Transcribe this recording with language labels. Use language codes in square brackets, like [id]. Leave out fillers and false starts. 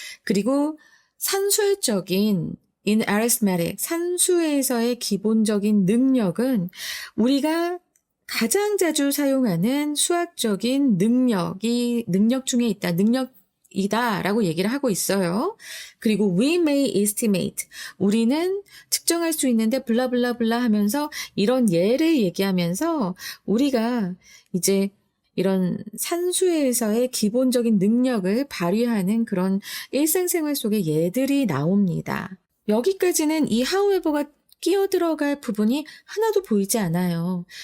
[ko] 그리고 산술적인 [en] in arithmetic, [ko] 산수에서의 기본적인 능력은 우리가 가장 자주 사용하는 수학적인 능력 중에 있다. 능력이다라고 얘기를 하고 있어요. 그리고 [en] we may estimate. [ko] 우리는 측정할 수 있는데 블라블라블라 하면서 이런 예를 얘기하면서 우리가 이제 이런 산수에서의 기본적인 능력을 발휘하는 그런 일상생활 속의 예들이 나옵니다. 여기까지는 이 however가 끼어 들어갈 부분이 하나도 보이지 않아요.